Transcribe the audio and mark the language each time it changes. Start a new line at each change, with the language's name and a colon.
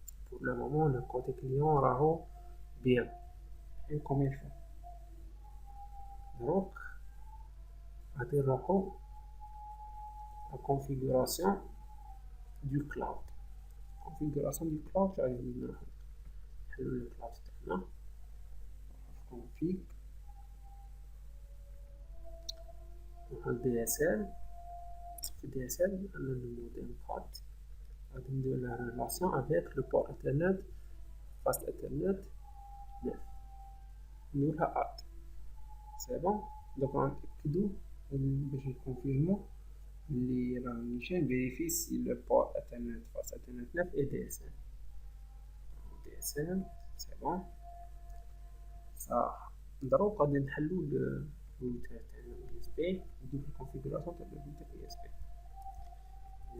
French: Pour le moment le côté client
Arabic: راهو
French: bien et comme il faut. Donc
Arabic: غادي نروحو
French: la configuration du cloud. Configuration du cloud
Arabic: غادي نروحو نحلو الكلاود تاعنا config نروحو DSL. في DSL عندنا الموديل code غادي ندير
French: la relation avec le port internet fast internet 9
Arabic: نديرها add.
French: C'est bon.
Arabic: donc غنتأكدو باش نكونفيرمو اللي راه نيشان فيريفي سي لو بور انترنت فاست انترنت 9 اي دي اس ال. دي اس ال سي بون صح. دروك غادي نحلو الروتر تاعنا اي اس بي نديرو الكونفيغوراسيون تاع الروتر اي اس بي.